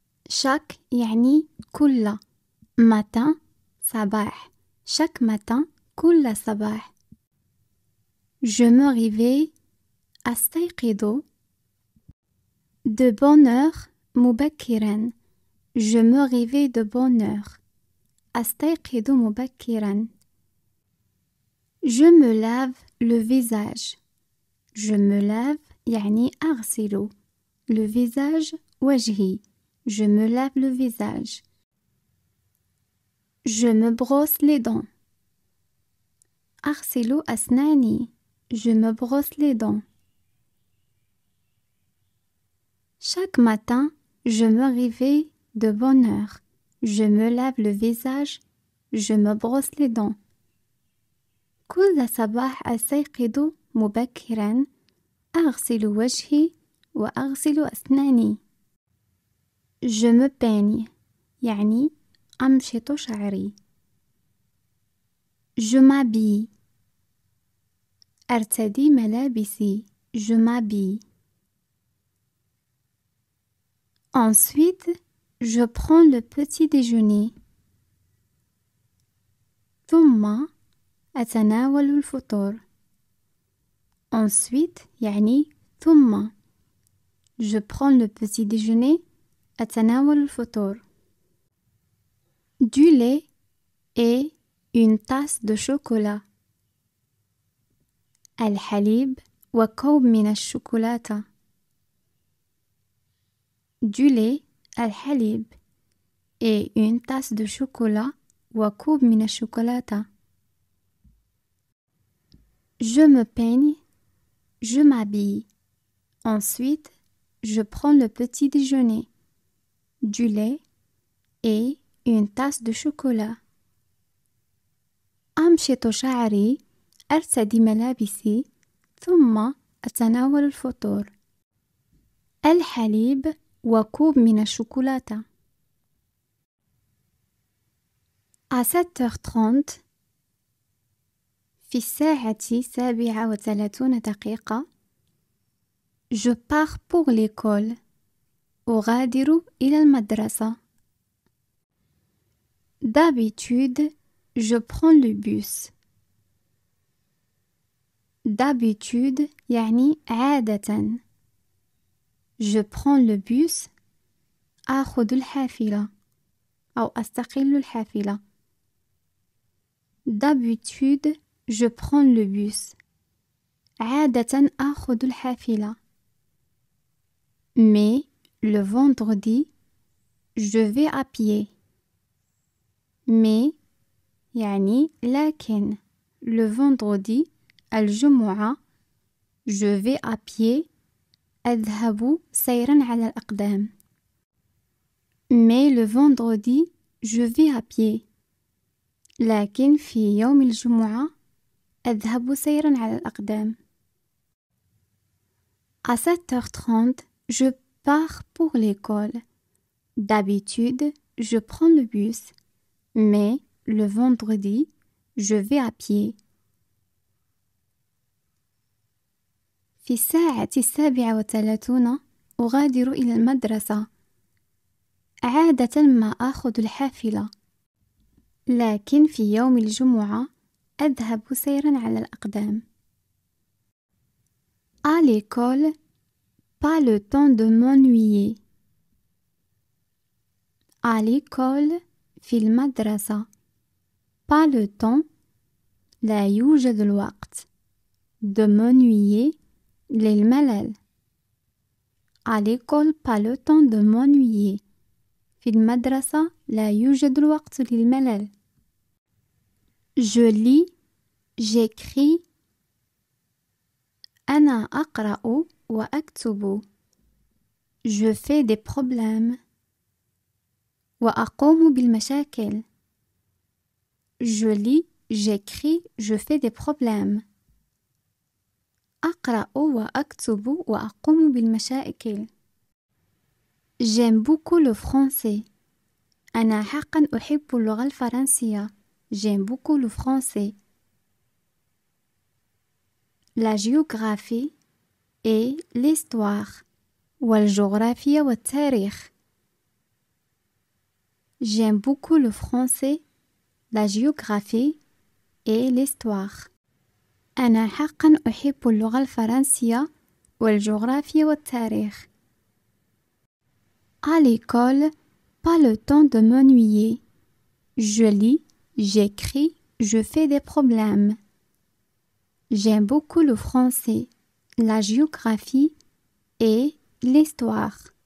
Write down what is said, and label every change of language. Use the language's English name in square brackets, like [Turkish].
[French] chaque [Arabic] يعني كل [French] matin [Arabic] صباح [French] chaque matin [Arabic] كل صباح. [French] je me réveille [Arabic] أستيقظ [French] de bonne heure [Arabic] مبكرا. [French] je me réveille de bonne heure [Arabic] أستيقظ مبكرا. [French] je me lave le visage. je me lave [Arabic] يعني أغسل [French] le visage [Arabic] وجهي. [French] je me lave le visage. je me brosse les dents. [Arabic] أغسل أسناني. [French] je me brosse les dents. chaque matin, je me réveille de bonne heure. je me lave le visage. je me brosse les dents. [Arabic] كل صباح أستيقظ مبكرا أغسل وجهي وأغسل أسناني. [French] je me peigne [Arabic] يعني أمشط شعري. [French] je m'habille [Arabic] أرتدي ملابسي. [French] je m'habille. ensuite, je prends le petit déjeuner. [Arabic] ثم أتناول الفطور. [French] ensuite [Arabic] يعني ثم. [French] je prends le petit déjeuner. [Arabic] أتناول الفطور. [French] du lait et une tasse de chocolat. [Arabic] الحليب وكوب من الشوكولاتة. [French] du lait [Arabic] الحليب [French] et une tasse de chocolat [Arabic] وكوب من الشوكولاتة. [French] je me peigne. je m'habille. ensuite, je prends le petit déjeuner. du lait et une tasse de chocolat. [Arabic] أمشط شعري. أرتدي ملابسي. ثم أتناول الفطور. الحليب وكوب من الشوكولاتة. [French] à 7h30 [Arabic] في الساعة 37 دقيقة [French] je pars pour l'école. [Arabic] أغادر إلى المدرسة. [French] d'habitude je prends le bus. d'habitude [Arabic] يعني عادة. [French] je prends le bus. [Arabic] آخذ الحافلة أو أستقل الحافلة. [French] d'habitude je prends le bus. [Arabic] عادة آخذ الحافلة. [French] mais le vendredi je vais à pied. mais [Arabic] يعني لكن [French] le vendredi [Arabic] الجمعة [French] je vais à pied [Arabic] أذهب سيرا على الأقدام. [French] mais le vendredi je vais à pied [Arabic] لكن في يوم الجمعة أذهب سيرا على الأقدام. [French] à 7h30 je pars pour l'école. d'habitude je prends le bus. mais le vendredi je vais à pied. [Arabic] في الساعة 37 أغادر إلى المدرسة. عادة ما آخذ الحافلة. لكن في يوم الجمعة أذهب سيرا على الأقدام. [French] à l'école, pas le temps de m'ennuyer. à l'école [Arabic] في المدرسة. [French] pas le temps [Arabic] لا يوجد الوقت. [French] de m'ennuyer [Arabic] للملل. [French] à l'école pas le temps de m'ennuyer. [Arabic] في المدرسة لا يوجد الوقت للملل. [French] je lis, j'écris. [Arabic] أنا أقرأ وأكتب. [French] je fais des problèmes. [Arabic] وأقوم بالمشاكل. [French] je lis, j'écris, je fais des problèmes. [Arabic] أقرأ وأكتب وأقوم بالمشاكل. [French] j'aime beaucoup le français. [Arabic] أنا حقا أحب اللغة الفرنسية. [French] j'aime beaucoup le français. la géographie et l'histoire. [Arabic] والجغرافيا والتاريخ. [French] J'aime beaucoup le français, la géographie et l'histoire. [Arabic] أنا حقا أحب اللغة الفرنسية والجغرافيا والتاريخ. [French] À l'école, pas le temps de m'ennuyer. Je lis, j'écris, je fais des problèmes. J'aime beaucoup le français, la géographie et l'histoire.